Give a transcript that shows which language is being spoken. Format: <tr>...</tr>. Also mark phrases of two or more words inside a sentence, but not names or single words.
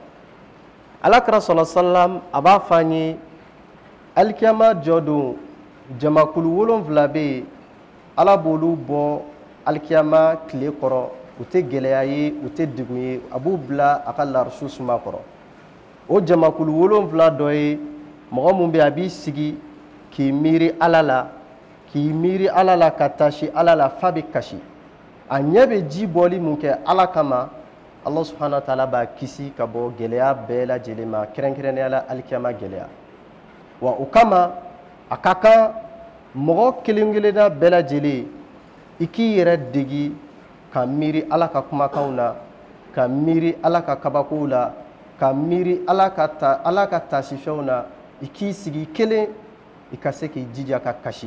<bm>Alakira</bm> <ar>صلى الله عليه وسلم</ar> <bm>a b'a fɔ an ye alikiyama jɔ don jamakulu 7 bɛ yen ala b'olu bɔ alikiyama tile kɔrɔ u tɛ gɛlɛya ye u tɛ degun ye a b'u bila a ka larisu suma kɔrɔ. O jamakulu 7 dɔ ye mɔgɔ mun bɛ a b'i sigi k'i miiri ala la ka taasi ala la fa bɛ kasi a ɲɛ bɛ ji bɔli mun kɛ ala kama</bm> <ar>الله سبحانه وتعالى</ar> <bm>b'a kisi ka bɔ gɛlɛya bɛɛ lajɛlen ma kɛrɛnkɛrɛnnenya la alikiyama gɛlɛya. Wa o kama a ka kan mɔgɔ kelen kelenna bɛɛ lajɛlen i k'i yɛrɛ degi ka miiri ala ka kumakanw na ka miiri ala ka kabakow la ka miiri ala ka taasifɛnw na i k'i sigi kelen i ka se k'i jija ka kasi.</bm>